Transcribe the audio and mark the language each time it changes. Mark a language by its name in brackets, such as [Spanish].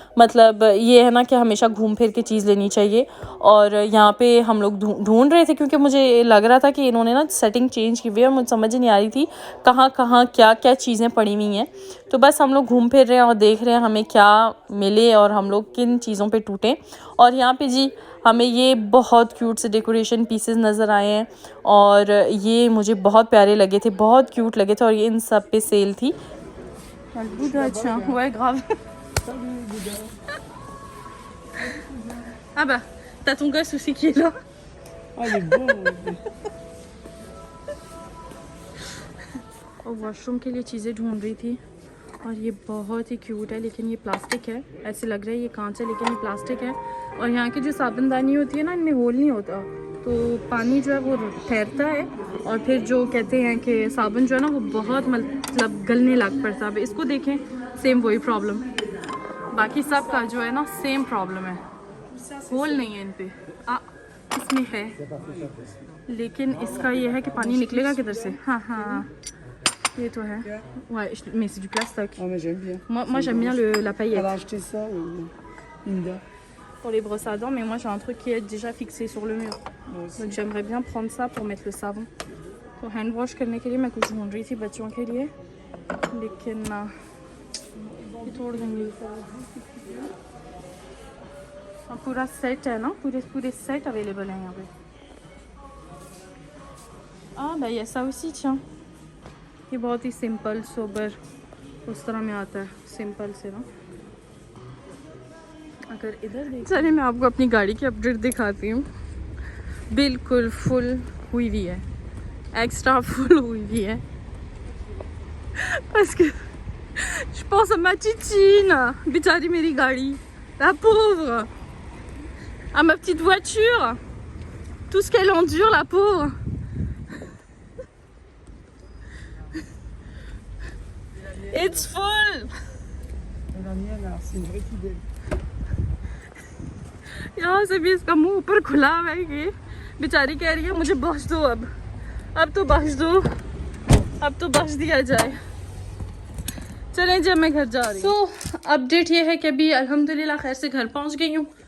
[Hindi] मतलब ये है ना कि हमेशा घूम फिर के चीज़ लेनी चाहिए। और यहाँ पे हम लोग ढूंढ रहे थे क्योंकि मुझे लग रहा था कि इन्होंने ना सेटिंग चेंज की हुई है और मुझे समझ नहीं आ रही थी कहाँ कहाँ क्या क्या चीज़ें पड़ी हुई हैं। तो बस हम लोग घूम फिर रहे हैं और देख रहे हैं हमें क्या मिले और हम लोग किन चीज़ों पे टूटें। और यहाँ पे जी हमें ये बहुत क्यूट से डेकोरेशन पीसेस नज़र आए हैं और ये मुझे बहुत प्यारे लगे थे, बहुत क्यूट लगे थे और ये इन सब पे सेल थी। अच्छा [French] ouais grave. Ah bah t'as ton gosse aussi qui est là. Ah, il est beau. [Hindi] और वॉशरूम के लिए चीज़ें ढूंढ रही थी और ये बहुत ही क्यूट है, लेकिन ये प्लास्टिक है, ऐसे लग रहा है ये कांच है लेकिन ये प्लास्टिक है। और यहाँ की जो साबुनदानी होती है ना, इनमें होल नहीं होता, तो पानी जो है वो ठहरता है और फिर जो कहते हैं कि साबुन जो है ना वो बहुत मतलब गलने लग पड़ता है। अब इसको देखें, सेम वही प्रॉब्लम, बाकी सब का जो है ना सेम प्रॉब्लम है, होल नहीं है इन पे। इसमें है, लेकिन इसका ये है कि पानी निकलेगा किधर से। हाँ हाँ, ये तो है। [French] Ouais, mais c'est du plastique. Oh, mais j'aime bien. Moi j'aime bien la paillette. Elle a acheté ça, Linda. Pour les brosses à dents, mais moi j'ai un truc qui est déjà fixé sur le mur. Moi aussi. Donc j'aimerais bien prendre ça pour mettre le savon. [Hindi] तो hand wash करने के लिए मैं कुछ ढूंढ रही थी बच्चों के लिए, लेकिन ये तोड़ देंगे। पूरा सेट है ना, पूरे सेट अवेलेबल है यहाँ पे। भाई ऐसा उसी [French] tiens, [Hindi] ये बहुत ही सिंपल सोबर उस तरह में आता है, सिंपल से ना। अगर इधर देख, चलिए मैं आपको अपनी गाड़ी की अपडेट दिखाती हूँ। बिल्कुल फुल हुई हुई है, [French] एक्स्ट्रा फुल हुई हुई है, parce que je pense à ma titine, [Hindi] बेचारी मेरी गाड़ी, [French] la pauvre, à ma petite voiture, tout ce qu'elle endure, la pauvre. [English] It's full. [French] La mienne, là, c'est une vraie fidèle. [Hindi] यहाँ से भी इसका मुंह ऊपर खुला हुआ है कि बेचारी कह रही है मुझे बख्श दो, अब तो बख्श दो, अब तो बख्श दिया जाए। चलें जब मैं घर जा रही हूँ। तो अपडेट ये है कि अभी अल्हम्दुलिल्लाह खैर से घर पहुँच गई हूँ।